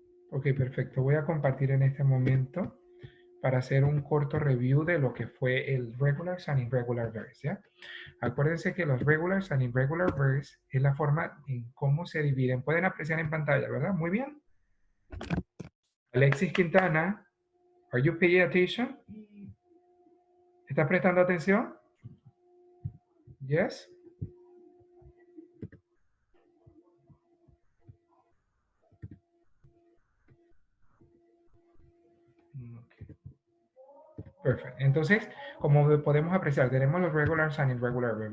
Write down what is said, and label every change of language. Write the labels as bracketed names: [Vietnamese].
[Spanish] Ok, perfecto. Voy a compartir en este momento para hacer un corto review de lo que fue el regulars and irregular verbs, ¿ya? Acuérdense que los regulars and irregular verbs es la forma en cómo se dividen. Pueden apreciar en pantalla, ¿verdad? Muy bien. [English] Alexis Quintana, are you paying attention? [Spanish] ¿Estás prestando atención? Yes. Okay. Perfecto. Entonces, como podemos apreciar, tenemos los regulars and irregular verbs.